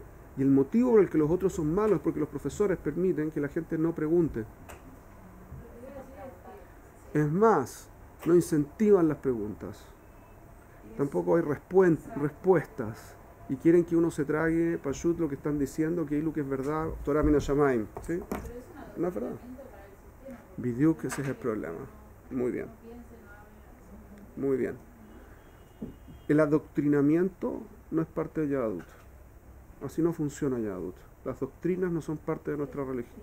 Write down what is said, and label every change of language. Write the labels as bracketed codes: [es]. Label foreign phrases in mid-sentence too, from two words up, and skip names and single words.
[es] Y el motivo por el que los otros son malos es porque los profesores permiten que la gente no pregunte. Es más, no incentivan las preguntas. Tampoco hay respuestas. Y quieren que uno se trague, pashut, lo que están diciendo, que lo que es verdad, [he] תורה מן השמים. [es] ¿Sí? No es verdad. Bidyuk, ese es el problema. Muy bien. Muy bien. El adoctrinamiento no es parte de Yahadut. Así no funciona Yahadut. Las doctrinas no son parte de nuestra religión.